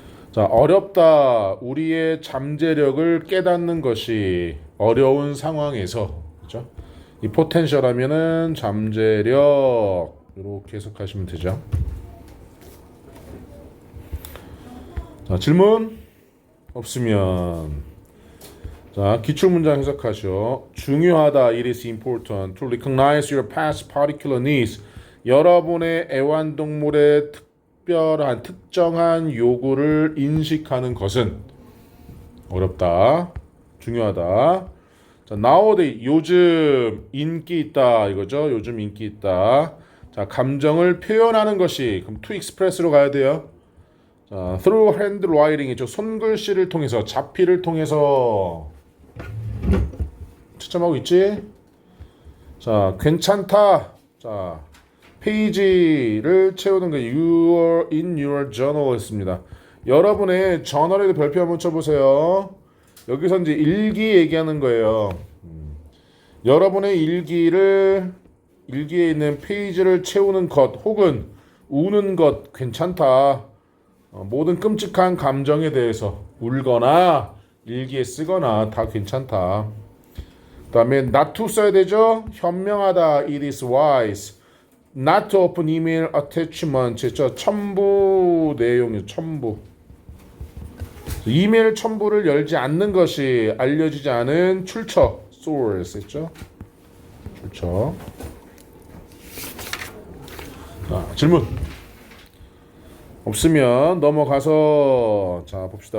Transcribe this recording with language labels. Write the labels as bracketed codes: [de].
[ko] 자, 어렵다. 우리의 잠재력을 깨닫는 것이 어려운 상황에서, 그렇죠? 이 포텐셜 하면은 잠재력 이렇게 해석하시면 되죠. 자, 질문 없으면 자, 기출문장 해석하죠. 중요하다. [en] It is important to recognize your past particular needs. [ko] 여러분의 애완동물의 특정한 요구를 인식하는 것은 어렵다. 중요하다. 자, nowadays 요즘 인기 있다 이거죠. 요즘 인기 있다. 자, 감정을 표현하는 것이 그럼 to express로 가야 돼요. 자, [en] through handwriting [ko] 이죠. 손글씨를 통해서 자피를 통해서 채점하고 있지? 자, 괜찮다. 자, 페이지를 채우는 거 [en] you are in your journal [ko] 했습니다. 여러분의 저널에도 별표 한번 쳐보세요. 여기서 이제 일기 얘기하는 거예요. 여러분의 일기에 있는 페이지를 채우는 것 혹은 우는 것 괜찮다. 모든 끔찍한 감정에 대해서 울거나 일기에 쓰거나 다 괜찮다. 그 다음에 not to 써야 되죠. 현명하다. [en] It is wise not to open email attachment. [ko] 첨부 내용이죠. 첨부. 이메일 첨부를 열지 않는 것이 알려지지 않은 출처 source 했죠. 출처. 자, 질문 없으면 넘어가서 자 봅시다.